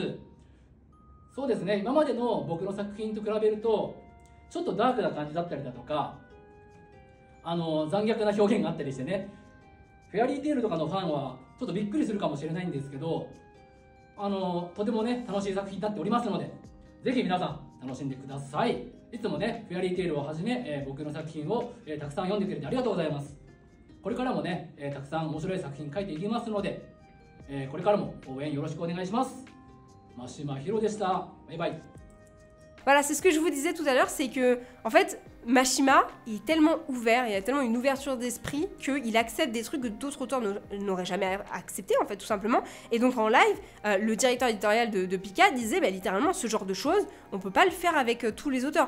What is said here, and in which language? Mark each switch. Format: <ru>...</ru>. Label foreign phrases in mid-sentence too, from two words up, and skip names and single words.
<ja>そうですね、今までの僕の作品と比べるとちょっとダークな感じだったりだとか、残虐な表現があったりしてね、フェアリーテールとかのファンはちょっとびっくりするかもしれないんですけど、とてもね楽しい作品になっておりますので、ぜひ皆さん楽しんでください。いつもねフェアリーテールをはじめ、僕の作品を、たくさん読んでくれてありがとうございます。これからもね、たくさん面白い作品書いていきますので、これからも応援よろしくお願いします。真島ひろでした。バイバイ。</ja> <fr>Voilà, c'est ce que je vous disais tout à l'heure, c'est que, en fait, Mashima, il est tellement ouvert, il a tellement une ouverture d'esprit qu'il accepte des trucs que d'autres auteurs n'auraient jamais accepté, en fait, tout simplement. Et donc, en live, le directeur éditorial de Pika disait, bah, littéralement, ce genre de choses, on peut pas le faire avec tous les auteurs.</fr>